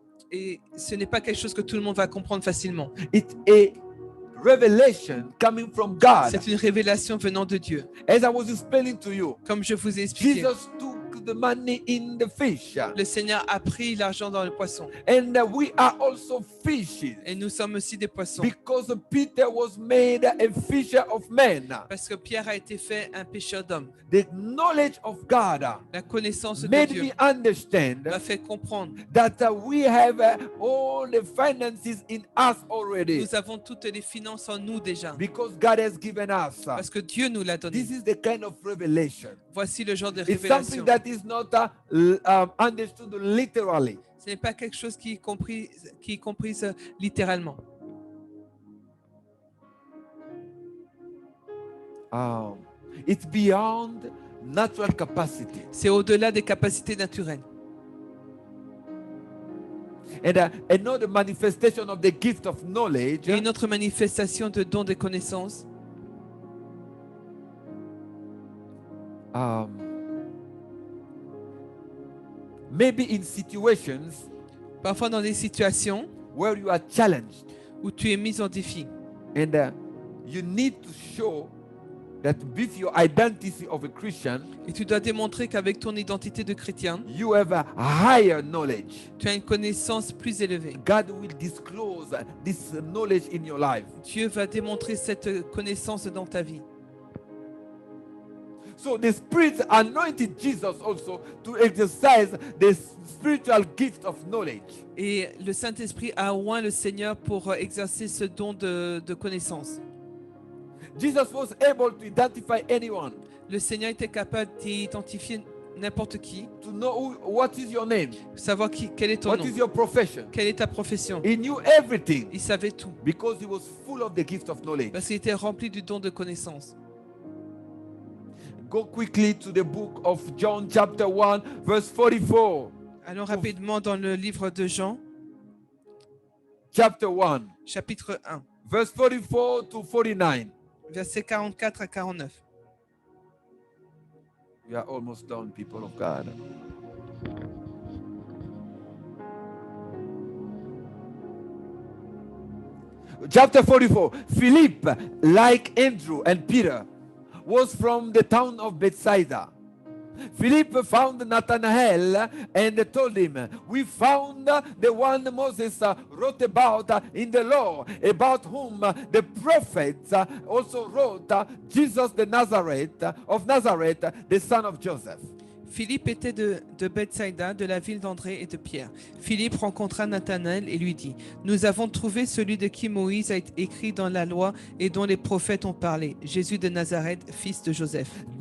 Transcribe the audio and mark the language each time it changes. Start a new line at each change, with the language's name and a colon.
French: Et ce n'est pas quelque chose que tout le monde va comprendre facilement.
English: It's a revelation coming from God.
French: C'est une révélation venant de Dieu.
English: As I was explaining to you,
French: Comme je vous ai expliqué,
English: Jesus took the money in the fish,
French: le Seigneur a pris l'argent dans le poisson.
English: and we are also fishes,
French: Et nous sommes aussi des poissons.
English: because Peter was made a fisher of men.
French: Parce que Pierre a été fait un pêcheur d'hommes.
English: The knowledge of God
French: La connaissance de
English: made
French: Dieu
English: me understand
French: m'a fait comprendre.
English: that we have all the finances in us already,
French: Nous avons toutes les finances en nous déjà.
English: because God has given us.
French: Parce que Dieu nous l'a donné.
English: This is the kind of revelation.
French: Voici le genre de
English: It's something
French: révélation.
English: that is not understood literally.
French: Ce n'est pas quelque chose qui est comprise littéralement.
English: It's beyond natural capacity.
French: C'est au-delà des capacités naturelles.
English: And another manifestation of the gift of knowledge
French: Et une autre manifestation de don de connaissance,
English: maybe in situations
French: parfois dans des situations
English: where you are challenged où tu es mis en défi and you need to show that with your identity of a Christian,
French: Et tu dois démontrer qu'avec ton identité de chrétien,
English: you have a higher knowledge.
French: tu as une connaissance plus élevée.
English: God will disclose this knowledge in your life.
French: Dieu va démontrer cette connaissance dans ta vie.
English: So the Spirit anointed Jesus also to exercise the spiritual gift of knowledge.
French: Et le Saint-Esprit a oint le Seigneur pour exercer ce don de connaissance.
English: Jesus was able to identify anyone,
French: Le Seigneur était capable d'identifier n'importe qui,
English: to know what is your name,
French: savoir quel est ton
English: what
French: nom,
English: is your profession.
French: quelle est ta profession.
English: He knew everything
French: Il savait tout
English: because he was full of the gift of knowledge.
French: parce qu'il était rempli du don de connaissance.
English: Go quickly to the book of John chapter 1 verse 44.
French: Allons rapidement dans le livre de Jean,
English: Chapter 1
French: chapitre 1,
English: verse 44 to 49.
French: versets 44 à 49.
English: We are almost done, people of God. Chapter 44. Philip, like Andrew and Peter, was from the town of Bethsaida. Philip found Nathanael and told him, "We found the one Moses wrote about in the law, about whom the prophets also wrote, Jesus of Nazareth, the son of Joseph."
French: Philippe était de Bethsaïda, de la ville d'André et de Pierre. Philippe rencontra Nathanaël et lui dit, « Nous avons trouvé celui de qui Moïse a écrit dans la loi et dont les prophètes ont parlé, Jésus de Nazareth, fils de Joseph. »